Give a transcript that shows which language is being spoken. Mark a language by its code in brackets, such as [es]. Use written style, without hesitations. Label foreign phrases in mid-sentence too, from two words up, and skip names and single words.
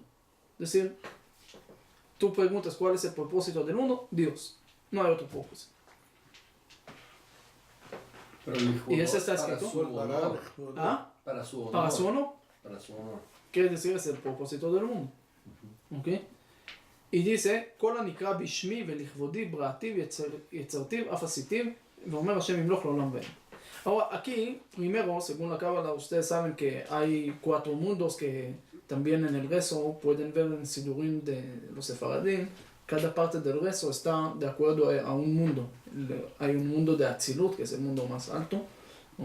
[es] Es decir, tú preguntas cuál es el propósito del mundo, Dios. No hay otro propósito. Pero el ¿Y ese está para escrito? su honor. ¿Ah? Para su honor. ¿Para su honor? Para su honor. Quiere decir es el propósito del mundo. ¿Ok? Y dice, [he] כל הנקרא בשמי ולכבודי בראתיו יצרתיו אף עשיתיו ואומר השם ימלוך לעולם ועד. [es] Ahora aquí, primero, según la Cábala, ustedes saben que hay 4 mundos que también en el rezo pueden ver en Sidurim de los sefaradín. Cada parte del rezo está de acuerdo a un mundo. Hay un mundo de Atzilut, que es el mundo más alto, ¿ok?